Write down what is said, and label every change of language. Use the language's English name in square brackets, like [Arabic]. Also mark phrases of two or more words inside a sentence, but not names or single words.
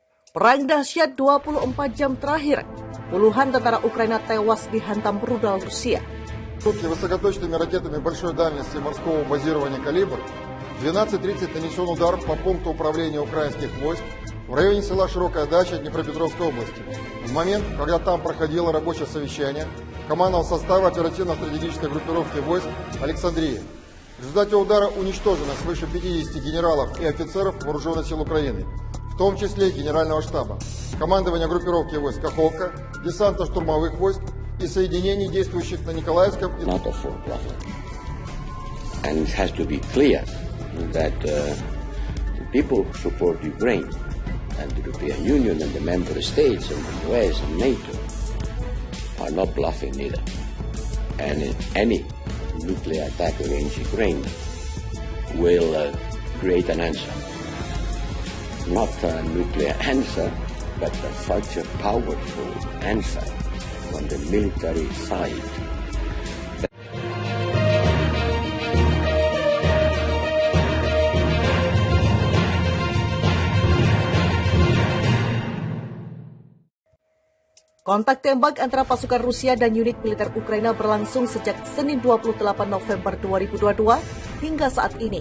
[Indonesian] Perang dahsyat 24 jam terakhir, puluhan tentara Ukraina tewas dihantam rudal Rusia. [Russian] Высокоточными ракетами большой дальности морского базирования «Калибр» в 12:30 нанесен удар по пункту управления украинских войск в районе села Широкая Дача Днепропетровской области. В момент, когда там проходило рабочее совещание командного состава оперативно-стратегической группировки войск «Александрия». В результате удара уничтожено свыше 50 генералов и офицеров Вооруженных сил Украины, в том числе Генерального штаба, командования группировки войск «Каховка», десантно-штурмовых войск и соединений, действующих на Николаевском и... [English] And it has to be clear that the people who support Ukraine and the European Union and the member states and the US and NATO are not bluffing either. And any nuclear attack against Ukraine will create an answer. Not a nuclear answer, but such a powerful answer on the military side. [Indonesian] Kontak tembak antara pasukan Rusia dan unit militer Ukraina berlangsung sejak Senin 28 November 2022 hingga saat ini.